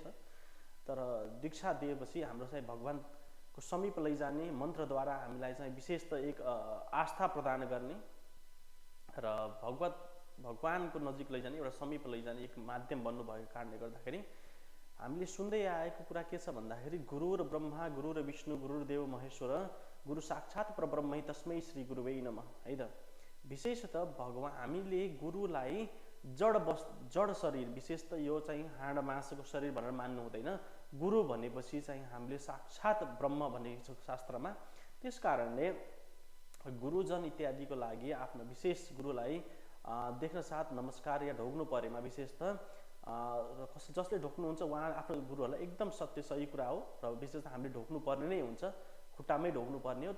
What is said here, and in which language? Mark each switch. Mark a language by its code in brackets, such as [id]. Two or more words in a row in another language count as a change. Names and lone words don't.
[ne] तर दीक्षा दिएपछि हाम्रो चाहिँ भगवानको समीप लैजाने मन्त्रद्वारा हामीलाई चाहिँ विशेषतः एक आस्था प्रदान गर्ने र भगवानको नजिक लैजाने एउटा समीप लैजाने एक माध्यम बन्नुभएको कारणले गर्दाखेरि हामीले सुन्दै आएको कुरा के छ भन्दाखेरि [sa] गुरु र ब्रह्मा गुरु र विष्णु गुरु र देव महेश्वर गुरु साक्षात् परब्रह्मै तस्मै श्री गुरुवे नमः [ne] है त। विशेषतः भगवान हामीले गुरुलाई जड शरीर विशेषतः यो चाहिँ हाड मासको शरीर भनेर मान्नु हुँदैन। गुरु भनेपछि चाहिँ हामीले साक्षात् ब्रह्म भनेको छ शास्त्रमा। त्यसकारणले गुरुजन इत्यादिको लागि आफ्नो विशेष गुरुलाई देख्न साथ नमस्कार या ढोग्नु परेमा विशेषतः जसले ढोक्नुहुन्छ उहाँ आफ्नो गुरुहरूलाई एकदम सत्य सही कुरा हो र विशेषतः हामीले ढोक्नु पर्ने नै हुन्छ, खुट्टामै ढोग्नु पर्ने हो।